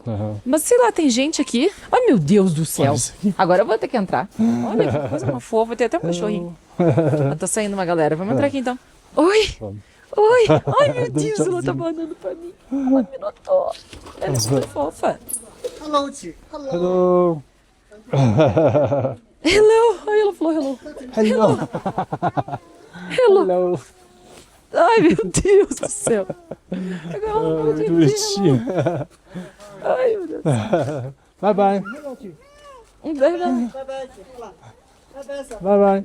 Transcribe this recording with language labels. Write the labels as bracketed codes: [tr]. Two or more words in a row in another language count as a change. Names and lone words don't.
[pt] Aham. Mas sei lá, tem gente aqui... Ai, meu Deus do céu. Olha isso aqui. Agora eu vou ter que entrar. Olha, que coisa uma fofa. Tem até um cachorrinho. Tá saindo uma galera. Vamos entrar aqui então. Oi! Vamos. Oi! Ai, meu Dá um Deus, ela tá tchauzinho. mandando pra mim. Ela me notou. Ela é super fofa. [en] Hello, Chi. Hello. Hello! Hello! [pt] Ai, ela falou hello. [en] Hello! Hello! Hello! [pt] Ai, meu Deus do céu. Agora ela não pode Que dizer bonitinho. hello. Ai, meu Deus. [en] Bye bye! [pt] Um beijo. [en] Bye bye!